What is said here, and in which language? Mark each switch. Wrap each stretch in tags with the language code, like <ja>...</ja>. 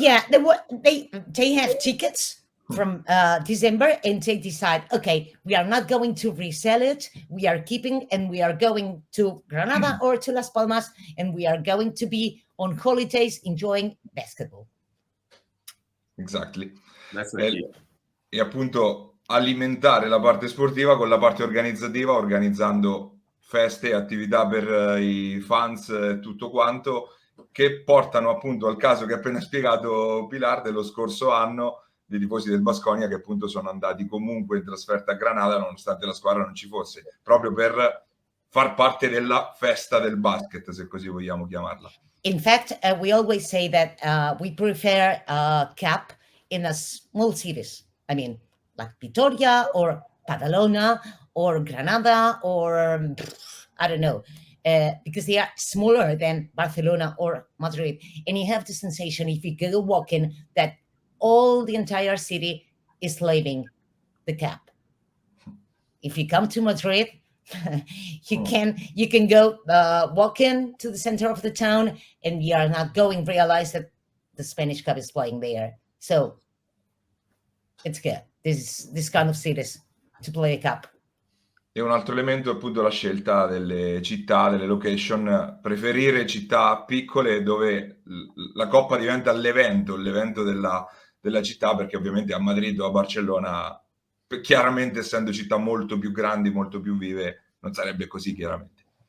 <en>Yeah, they have tickets from December, and they decide, okay, we are not going to resell it, we are keeping, and we are going to Granada or to Las Palmas, and we are going to be on holidays enjoying basketball. Exactly. That's the key.</en> <it>E appunto alimentare la parte sportiva con la parte organizzativa, organizzando feste, attività per i fans e tutto quanto, che portano appunto al caso che ha appena spiegato Pilar dello scorso anno, dei tifosi del Baskonia che appunto sono andati comunque in trasferta a Granada nonostante la squadra non ci fosse, proprio per far parte della festa del basket, se così vogliamo chiamarla.</it> <en>In fact, we always say that we prefer cup in a small cities. I mean, like Vitoria or Badalona or Granada or I don't know, because they are smaller than Barcelona or Madrid. And you have the sensation, if you go walking, that all the entire city is living the cup. If you come to Madrid, you can go walking to the center of the town, and you are not going realize that the Spanish Cup is playing there. So it's good. This kind of cities to play a cup.</en> <it>E un altro elemento è appunto la scelta delle città, delle location, preferire città piccole dove la Coppa diventa l'evento della città, perché ovviamente a Madrid o a Barcellona, chiaramente essendo città molto più grandi, molto più vive, non sarebbe così chiaramente.</it>